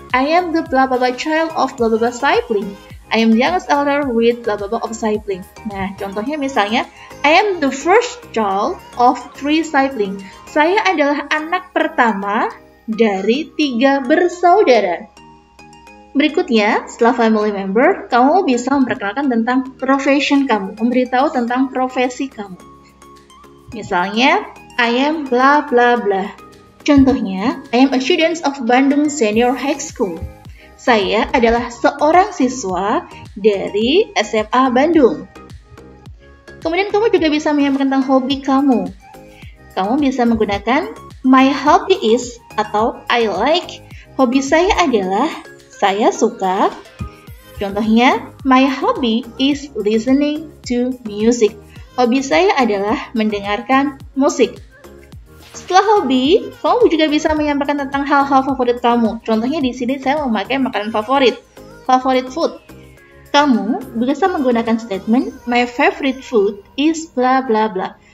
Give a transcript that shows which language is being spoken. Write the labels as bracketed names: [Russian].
[English] I am the blah blah blah child of blah blah blah sibling. I am the youngest elder with blah blah blah of sibling. [Indonesian] Nah, contohnya misalnya [English] I am the first child of 3 sibling. [Indonesian] Saya adalah anak pertama dari 3 bersaudara. Berikutnya, setelah family member, kamu bisa memperkenalkan tentang profession kamu, memberitahu tentang profesi kamu. Misalnya, [English] I am bla bla bla. [Indonesian] Contohnya, [English] I am a student of Bandung Senior High School. [Indonesian] Saya adalah seorang siswa dari SMA Bandung. Kemudian kamu juga bisa menyampaikan tentang hobi kamu. Kamu bisa menggunakan [English] my hobby is [Indonesian] atau [English] I like. [Indonesian] Hobi saya adalah saya suka. Contohnya, [English] my hobby is listening to music. [Indonesian] Hobi saya adalah mendengarkan musik. Setelah hobi, kamu juga bisa menyampaikan tentang hal-hal favorit kamu. Contohnya di sini saya memakai makanan favorit food. Kamu bisa menggunakan statement [English] my favorite food is bla bla [Indonesian] bla.